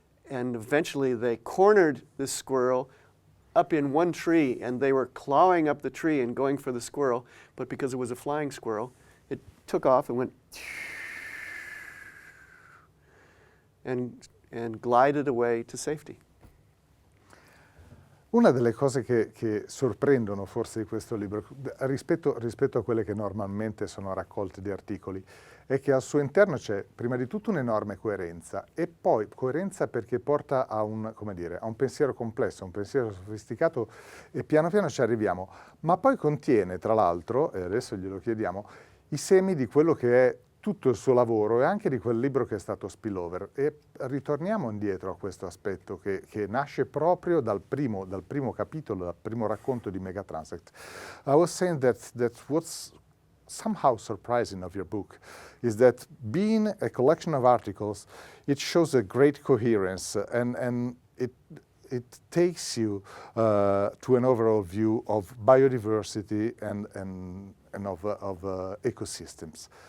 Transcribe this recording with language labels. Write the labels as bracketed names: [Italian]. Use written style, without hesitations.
[English] And eventually they cornered this squirrel up in one tree, and they were clawing up the tree and going for the squirrel. But because it was a flying squirrel, it took off and went and glided away to safety. [Italian] Una delle cose che sorprendono forse di questo libro, rispetto a quelle che normalmente sono raccolte di articoli, è che al suo interno c'è prima di tutto un'enorme coerenza, e poi coerenza perché porta a un pensiero complesso, un pensiero sofisticato, e piano piano ci arriviamo, ma poi contiene tra l'altro, e adesso glielo chiediamo, i semi di quello che è tutto il suo lavoro e anche di quel libro che è stato Spillover. E ritorniamo indietro a questo aspetto che nasce proprio dal primo capitolo, dal primo racconto di Megatransect. [English] I was saying that what's somehow surprising of your book is that being a collection of articles, it shows a great coherence, and it takes you to an overall view of biodiversity and of ecosystems.